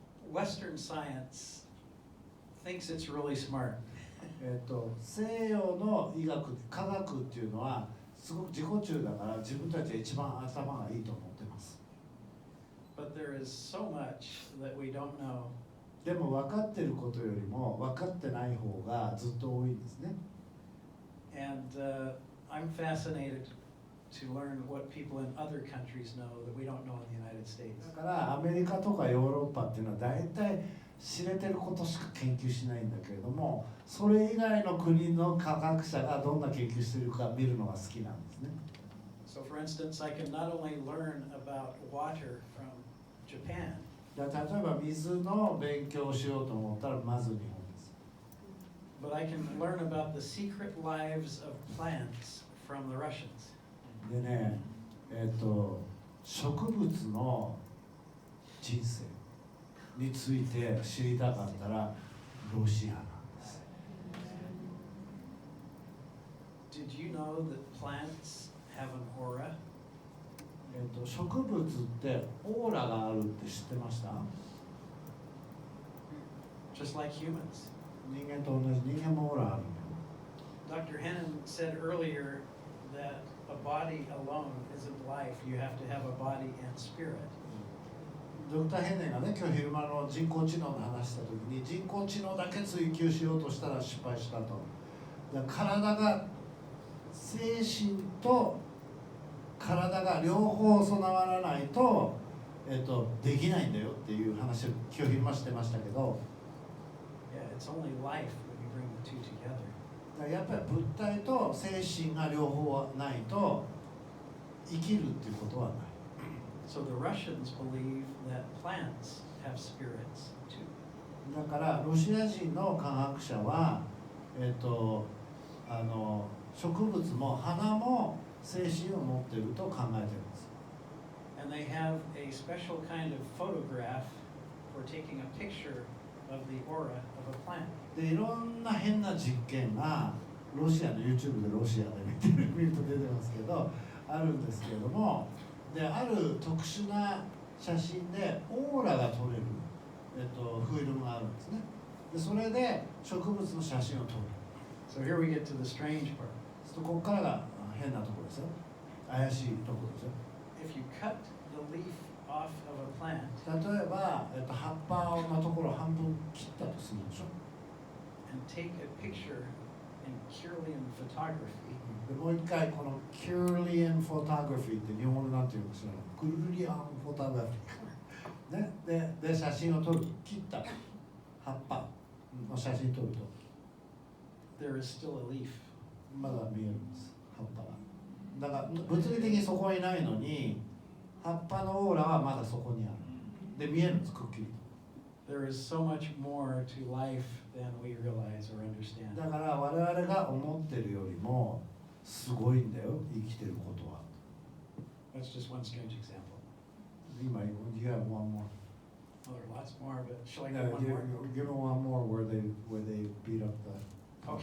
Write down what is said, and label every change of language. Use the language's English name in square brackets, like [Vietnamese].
[English] Western science thinks it's really smart. [Japanese] 西洋の医学、科学っていうのはすごく自己中だから自分たちが一番頭がいいと思ってます。 [English] But there is so much that we don't know. [Japanese] でも分かってることよりも分かってない方がずっと多いんですね。 [English] And I'm fascinated to learn what people in other countries know that we don't know in the United States. [Japanese] だからアメリカとかヨーロッパっていうのは大体知れてることしか研究しないんだけれども、それ以外の国の科学者がどんな研究しているか見るのが好きなんですね。 [English] So for instance, I can not only learn about water from Japan, [Japanese] 例えば水の勉強をしようと思ったらまず日本です。 [English] but I can learn about the secret lives of plants from the Russians. [Japanese] でね、植物の人生について知りたかったらロシアなんです。 [English] Did you know that plants have an aura? [Japanese] 植物ってオーラがあるって知ってました？ [English] Just like humans. [Japanese] 人間と同じ、人間もオーラあるんだよ。 [English] Dr. Hennon said earlier that a body alone isn't life. You have to have a body and spirit. [Japanese] ドクター・ヘンネがね、今日昼間の人工知能の話した時に人工知能だけ追求しようとしたら失敗したと。体が精神と体が両方備わらないと、できないんだよっていう話を今日昼間してましたけど、 [English] Yeah, it's only life when you bring the two together. [Japanese] やっぱり物体と精神が両方ないと生きるっていうことはない。 [English] So the Russians believe that plants have spirits too. [Japanese] だからロシア人の科学者は、植物も花も精神を持っていると考えているんです。 [English] And they have a special kind of photograph for taking a picture of the aura of a plant. [Japanese] でいろんな変な実験がロシアの YouTube でロシアで見ると出てますけどあるんですけれども、である特殊な写真でオーラが撮れる、フィルムがあるんですね。でそれで植物の写真を撮る。 [English] So here we get to the strange part. [Japanese] ここからが変なところですよ。怪しいところですよ。 [English] If you cut the leaf off of a plant [Japanese] 例えば、葉っぱのところを半分切ったとするでしょ。 [English] and take a picture in Kirlian photography, [Japanese] でもう一回このキュリアンフォトグラフィーって日本語でなんて言うか知らない。クルリアンフォトグラフィーね、で写真を撮る、切った葉っぱの写真撮ると [English] there is still a leaf. [Japanese] まだ見えるんです、葉っぱが。だから物理的にそこにないのに葉っぱのオーラはまだそこにある。で見えるんです、くっきりと。 [English] There is so much more to life than we realize or understand. [Japanese] だから我々が思ってるよりもすごいんだよ、生きてることは。 [English] That's just one strange example. [Japanese] 今、 [English] you have one more. Well, there are lots more, but shall I Yeah, give one more? give me one more where they beat up the.